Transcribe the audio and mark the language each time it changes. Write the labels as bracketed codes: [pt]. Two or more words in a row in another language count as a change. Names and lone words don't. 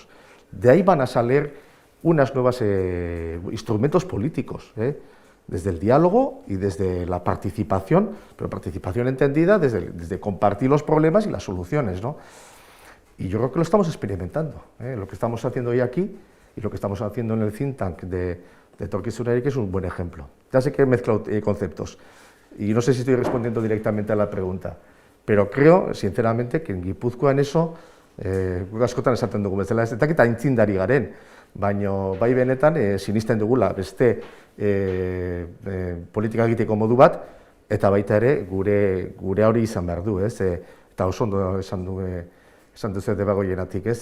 [es] De ahí van a salir unos nuevos instrumentos políticos, desde el diálogo y desde la participación, pero participación entendida desde compartir los problemas y las soluciones, ¿no? Y yo creo que lo estamos experimentando, lo que estamos haciendo hoy aquí y lo que estamos haciendo en el think tank de etorkizun eraikiz es un buen ejemplo. Ya sé que he mezclado conceptos y no sé si estoy respondiendo directamente a la pregunta, pero creo, sinceramente, que en Gipuzkoa en eso, [eu] askotan esaten dugu bezala, ez dakit aintzindari garen, baina bai benetan sinisten dugula beste politika egiteko modu bat, eta baita ere gure hori izan behar du, ez? Eta oso ondo esan duzu Debagoienatik, ez?